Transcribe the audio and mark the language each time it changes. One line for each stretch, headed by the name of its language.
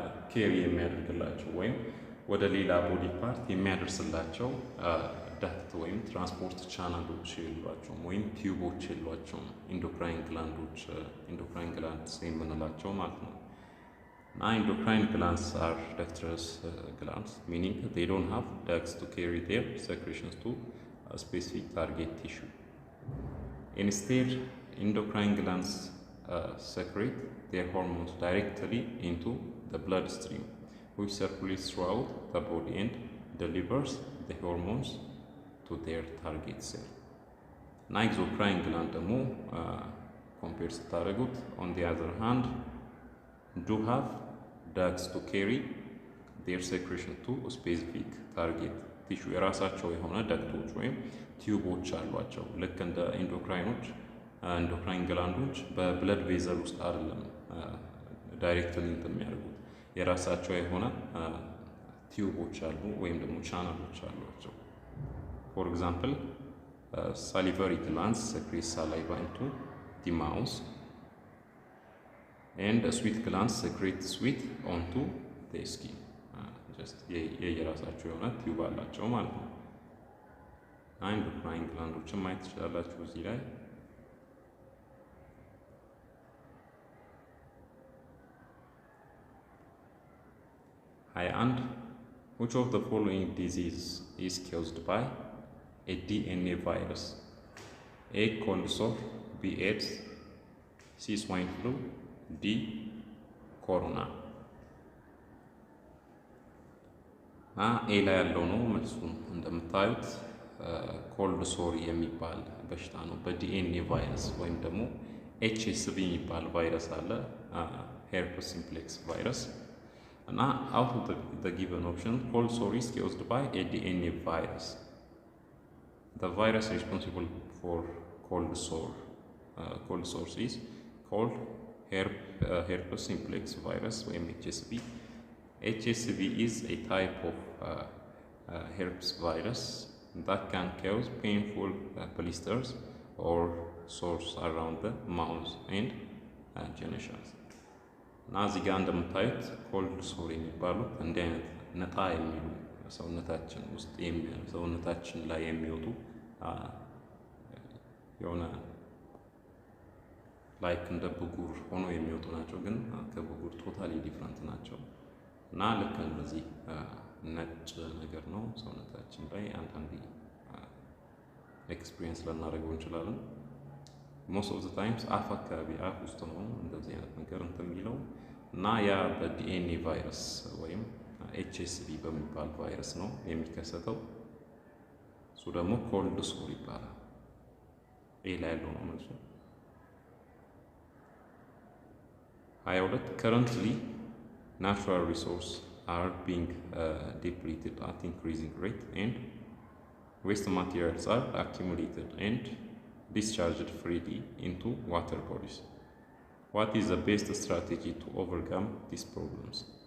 Amharic: ኬሪ የሚያደርግላቸው ወይም ወደ ሌላ ቦዲ ፓርት የሚያደርስላቸው ዳክት ወይም ትራንስፖርት ቻናሎች የሏቸውም ወይም ቲዩቦች የሏቸውም። ኢንዶክራይን ግላንድስ የምንላቸው ማለት ነው። እና ኢንዶክራይን ግላንድስ አር
English: ductless glands, meaning they don't have ducts to carry their secretions to a specific target tissue. Instead, endocrine glands secrete their hormones directly into the bloodstream, which circulates throughout the body and delivers the hormones to their target cell. Now, exocrine gland ደግሞ compared ስታደርጉት on the other hand do have ducts to carry their secretion to a specific target tissue.
Amharic: የራሳቸው የሆነ ዳክቶች ወይም ቲዩቦች አሏቸው። ልክ እንደ ኢንዶክራይን ግላንዶች በብለድ ቬዘል ውስጥ አይደለም ዳይሬክትሊ የሚያደርጉት። የራሳቸው የሆነ ቲዩቦች አሉ ወይም ደግሞ ቻናሎች አሏቸው።
English: For example, salivary glands secrete saliva into the mouth, and sweat glands secrete sweat onto the skin.
Amharic: Just የራሳቸው የሆነ ቲዩብ አላቸው ማለት ነው። ኢንዶክራይን ግላንዶችን ማየት ትችላላችሁ እዚህ ላይ።
English: and which of the following disease is caused by a DNA virus? A. cold sore, B. AIDS, C. swine flu, D. corona.
Amharic: ኤ ላይ ያለው ነው መልሱ። እንደምታዩት ኮልድ ሶር የሚባል በሽታ ነው። በዲኤንኤ ቫይረስ ወይም ደግሞ HSV የሚባል ቫይረስ አለ፣ ሄርፐስ ሲምፕሌክስ ቫይረስ እና
English: out of the given option, cold sore is caused by a DNA virus. The virus responsible for cold sores is called herpes simplex virus or HSV. HSV is a type of herpes virus that can cause painful blisters or sores around the mouth and genitals.
Amharic: እና እዚህ ጋር እንደምታዩት ኮልድ ሶር የሚባሉት እንዲህ አይነት ነጣ የሚሉ ሰውነታችን ውስጥ ሰውነታችን ላይ የሚወጡ የሆነ ላይክ እንደ ብጉር ሆኖ የሚወጡ ናቸው፣ ግን ከብጉር ቶታሊ ዲፍረንት ናቸው። እና ልክ እንደዚህ ነጭ ነገር ነው ሰውነታችን ላይ አንዳንዴ ኤክስፒሪየንስ ልናደርገው እንችላለን።
English: ሞስት ኦፍ ዘ ታይምስ
Amharic: አፍ አካባቢ አፍ ውስጥ ነው እንደዚህ አይነት ነገር እንትን የሚለው እና ያ በዲኤንኤ ቫይረስ ወይም HSV በሚባል ቫይረስ ነው የሚከሰተው። እሱ ደግሞ ኮልድ ሶር ይባላል። ኤ ላይ ያለው ነው መልሱ።
English: 22 currently natural resources are being depleted at increasing rate and waste materials are accumulated and discharged freely into water bodies. What is the best strategy to overcome these problems?